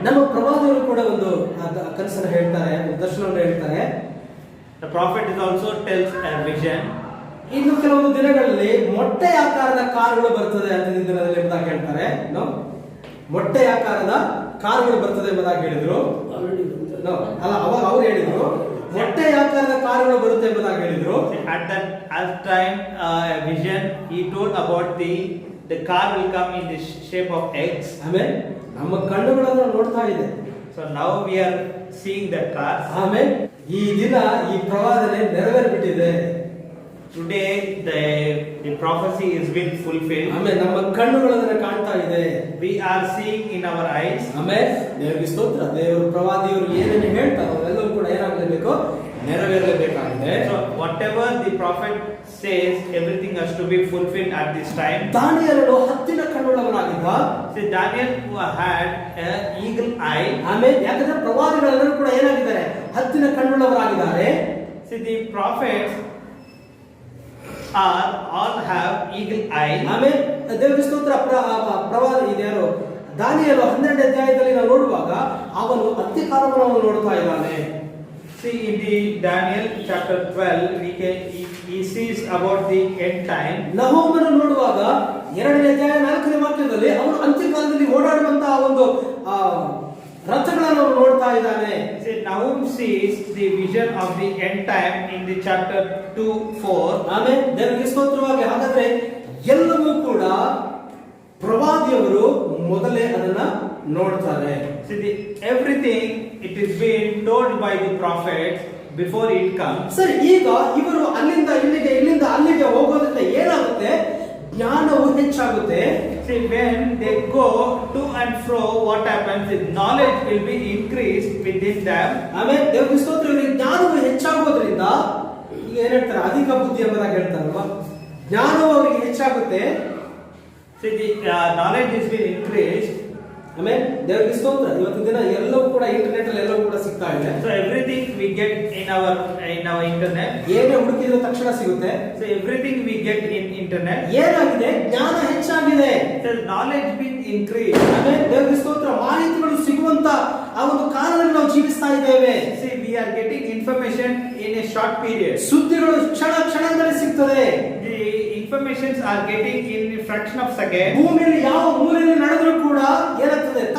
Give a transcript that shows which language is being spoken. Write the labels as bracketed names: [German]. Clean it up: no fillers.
[Kannada] ನಮ್ಮ ಪ್ರವಾದಿಗಳು ಕೂಡ ಒಂದು ಕನಸನ್ನು ಹೇಳ್ತಾರೆ, ಒಂದು ದರ್ಶನವನ್ನು ಹೇಳ್ತಾರೆ. [English] The prophet is also tells a vision. [Kannada] ಇನ್ನು ಕೆಲವೊಂದು ದಿನಗಳಲ್ಲಿ ಮೊಟ್ಟೆ ಆಕಾರದ ಕಾರುಗಳು ಬರ್ತದೆ ಅಂತ ದಿನದಲ್ಲಿ ಎಂಬುದಾಗಿ ಹೇಳ್ತಾರೆ. ಮೊಟ್ಟೆ ಆಕಾರದ ಕಾರುಗಳು ಬರ್ತದೆ ಎಂಬುದಾಗಿ ಹೇಳಿದ್ರು. ಅಲ್ಲ, ಅವಾಗ ಅವ್ರು ಹೇಳಿದ್ರು ಮೊಟ್ಟೆ ಆಕಾರದ ಕಾರುಗಳು ಬರುತ್ತೆ ಎಂಬುದಾಗಿ ಹೇಳಿದ್ರು. [English] At that time a vision he told about the car will come in the shape of eggs. [Kannada] ಆಮೇಲೆ ನಮ್ಮ ಕಣ್ಣುಗಳನ್ನು ನೋಡ್ತಾ ಇದೆ. [English] So now we are seeing that car. [Kannada] ಆಮೇಲೆ ಈ ದಿನ ಈ ಪ್ರವಾದನೆ ನೆರವೇರಿಬಿಟ್ಟಿದೆ. [English] Today the prophecy is been fulfilled. [Kannada] ಆಮೇಲೆ ನಮ್ಮ ಕಣ್ಣುಗಳನ್ನು ಕಾಣ್ತಾ ಇದೆ. [English] We are seeing in our eyes. [Kannada] ಆಮೇಲೆ ದೇವರಿಗೆ ಸ್ತೋತ್ರ. ದೇವರು ಪ್ರವಾದಿಯವರು ಏನೇನು ಹೇಳ್ತಾರೋ ಎಲ್ಲವೂ ಕೂಡ ಏನಾಗಲೇಬೇಕು? ನೆರವೇರಲೇಬೇಕಾಗಿದೆ. [English] So whatever the prophet says, everything has to be fulfilled at this time. [Kannada] ದಾನಿಯೇಲನು ಹದ್ದಿನ ಕಣ್ಣುಳ್ಳವನಾಗಿದ್ದ. [English] See, Daniel who had an eagle eye. [Kannada] ಆಮೇಲೆ ಯಾಕಂದ್ರೆ ಪ್ರವಾದಿಗಳೆಲ್ಲರೂ ಕೂಡ ಏನಾಗಿದ್ದಾರೆ? ಹದ್ದಿನ ಕಣ್ಣುಳ್ಳವರಾಗಿದ್ದಾರೆ. [English] See, the prophets all have eagle eye. [Kannada] ಆಮೇಲೆ ದೇವರಿಗೆ ಸ್ತೋತ್ರ. ಪ್ರವಾದಿ ಇದ್ಯಾರು? ದಾನಿಯೇಲ 12ನೇ ಅಧ್ಯಾಯದಲ್ಲಿ ನಾವು ನೋಡುವಾಗ ಅವನು ಅಂತ್ಯಕಾಲವನ್ನು ನೋಡ್ತಾ ಇದ್ದಾನೆ. [English] See, in the Daniel chapter 12 he sees about the end time. [Kannada] ನಹೂಮನ ನೋಡುವಾಗ 2ನೇ ಅಧ್ಯಾಯ 4ನೇ ವಾಕ್ಯದಲ್ಲಿ ಅವನು ಅಂತ್ಯಕಾಲದಲ್ಲಿ ಓಡಾಡುವಂತಹ ಒಂದು ರಥಗಳನ್ನು ನೋಡ್ತಾ ಇದ್ದಾನೆ. [English] See, Nahum sees the vision of the end time in the chapter 2:4. [Kannada] ಆಮೇಲೆ ದೇವರಿಗೆ ಸ್ತೋತ್ರವಾಗಿ. ಹಾಗಾದ್ರೆ ಎಲ್ಲವೂ ಕೂಡ ಪ್ರವಾದಿಯವರು ಮೊದಲೇ ಅದನ್ನ ನೋಡ್ತಾರೆ. [English] See, everything it is being told by the prophets before it comes. [Kannada] ಸರಿ, ಈಗ ಇವರು ಅಲ್ಲಿಂದ ಇಲ್ಲಿಗೆ, ಇಲ್ಲಿಂದ ಅಲ್ಲಿಗೆ ಹೋಗೋದ್ರಿಂದ ಏನಾಗುತ್ತೆ? ಜ್ಞಾನವು ಹೆಚ್ಚಾಗುತ್ತೆ. [English] See, when they go to and fro, what happens is knowledge will be increased within them. [Kannada] ಆಮೇಲೆ ದೇವರ ಸ್ತೋತ್ರ. ಇವರಿಗೆ ಜ್ಞಾನವು ಹೆಚ್ಚಾಗೋದ್ರಿಂದ ಈಗ ಏನ್ ಹೇಳ್ತಾರೆ? ಅಧಿಕ ಬುದ್ಧಿ ಎಂಬುದಾಗಿ ಹೇಳ್ತಾರಲ್ವಾ? ಜ್ಞಾನವು ಅವರಿಗೆ ಹೆಚ್ಚಾಗುತ್ತೆ. [English] See, the knowledge is being increased. [Kannada] ಆಮೇಲೆ ದೇವರಿಗೆ ಸ್ತೋತ್ರ. ಇವತ್ತಿನ ದಿನ ಎಲ್ಲವೂ ಕೂಡ ಇಂಟರ್ನೆಟ್ ಅಲ್ಲಿ ಎಲ್ಲವೂ ಕೂಡ ಸಿಗ್ತಾ ಇದೆ. [English] So everything we get in our internet. [Kannada] ಏನೇ ಹುಡುಕಿದ್ರೆ ತಕ್ಷಣ ಸಿಗುತ್ತೆ. [English] So everything we get in internet. [Kannada] ಏನಾಗಿದೆ? ಜ್ಞಾನ ಹೆಚ್ಚಾಗಿದೆ. [English] So knowledge being increased. [Kannada] ಆಮೇಲೆ ದೇವರಿಗೆ ಸ್ತೋತ್ರ. ಮಾಹಿತಿಗಳು ಸಿಗುವಂತ ಆ ಒಂದು ಕಾಲದಲ್ಲಿ ನಾವು ಜೀವಿಸ್ತಾ ಇದ್ದೇವೆ. [English] See, we are getting information in a short period. [Kannada] ಸುದ್ದಿಗಳು ಕ್ಷಣದಲ್ಲಿ ಸಿಗ್ತದೆ. [English] The informations are getting in a fraction of second. [Kannada] ಭೂಮಿಯಲ್ಲಿ ಯಾವ ಮೂಲೆಯಲ್ಲಿ ನಡೆದರೂ ಕೂಡ ಏನಾಗ್ತದೆ?